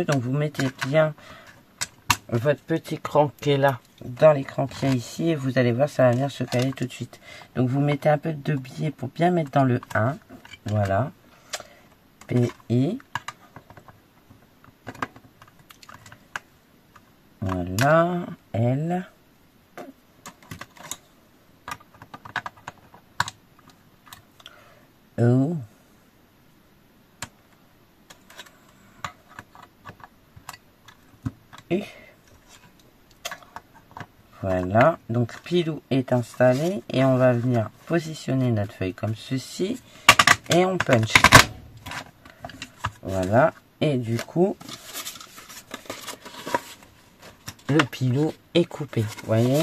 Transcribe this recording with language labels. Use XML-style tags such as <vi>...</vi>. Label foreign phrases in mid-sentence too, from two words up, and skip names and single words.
<fr>Donc, vous mettez bien votre petit cran qui est là dans l'écran qu'il y a ici et vous allez voir, ça va venir se caler tout de suite. Donc vous mettez un peu de biais pour bien mettre dans le 1. Voilà. PI. Voilà. L. O. U. Voilà, donc Pilou est installé et on va venir positionner notre feuille comme ceci et on punch. Voilà, et du coup, le Pilou est coupé, vous voyez.</fr>